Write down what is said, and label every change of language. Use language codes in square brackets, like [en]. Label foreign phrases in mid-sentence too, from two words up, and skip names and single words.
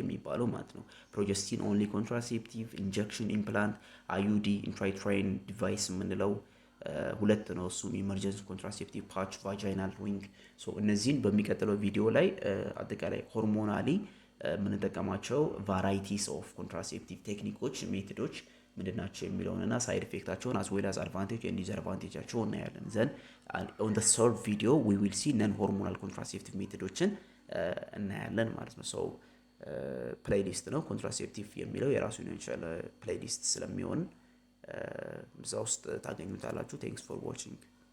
[am] የሚባለው ማለት ነው። [en] progestin only contraceptive, injection, implant, IUD, intrauterine device [am] የምንለው ሁለት ነው። እሱም [en] emergency contraceptive patch፣ vaginal ring። [am] እነዚህን በሚቀጥለው ቪዲዮ ላይ አጠቃላይ ሆርሞናሊ የምንጠቀማቸው [en] varieties of contraceptive techniques methods [am] ምንድናቸው የሚለውንና [en] side effectአቸውን as well as advantage and disadvantageአቸውን [am] እናያለን። [en] then on the third video we will see non hormonal contraceptive methodsን [am] እናያለን ማለት ነው። ሶ ፕሌይሊስት ነው ኮንትራሴፕቲቭ የሚለው የራሱ የሆነ ፕሌይሊስት ስለሚሆን እዛ ውስጥ ታገኙታላችሁ። [en] thanks for watching